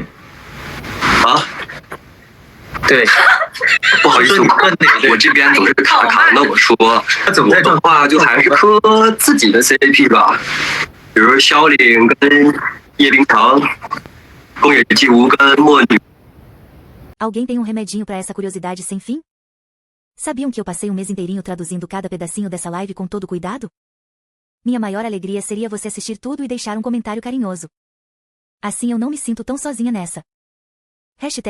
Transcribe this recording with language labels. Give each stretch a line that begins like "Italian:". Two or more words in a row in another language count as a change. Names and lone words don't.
Chinese: 啊？对。不好意思，我这边总是卡的。我说，我的话就还是磕自己的 CP 吧。比如萧凛跟叶冰裳，宫野纪无跟墨女。
Portuguese: Alguém tem remedinho para essa curiosidade sem fim? Sabiam que eu passei mês inteirinho traduzindo cada pedacinho dessa live com todo cuidado? Minha maior alegria seria você assistir tudo e deixar comentário carinhoso. Assim eu não me sinto tão sozinha nessa.